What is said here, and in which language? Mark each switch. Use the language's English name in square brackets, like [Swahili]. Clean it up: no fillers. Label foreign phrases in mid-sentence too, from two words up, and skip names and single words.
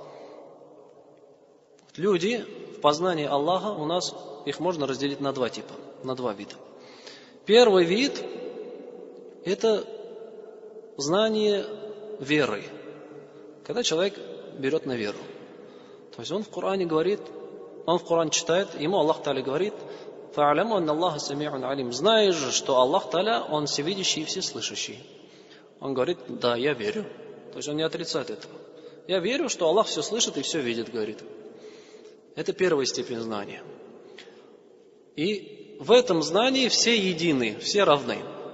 [Russian] Люди в познании Аллаха у нас, их можно разделить на два типа, на два вида. Первый вид – это знание веры, когда человек берет на веру. То есть он в Коране говорит, он в Коране читает, ему [Arabic] الله تعالى [Russian] говорит: [Arabic] «فاعلموا أن الله سميع عليم». [Russian] Знаешь же, что [Arabic] الله تعالى, [Russian] он всевидящий и всеслышащий. Он говорит: да, я верю. То есть он не отрицает этого. Я верю, что Аллах все слышит и все видит, говорит. Это первая степень знания. И в этом знании все едины, все равны.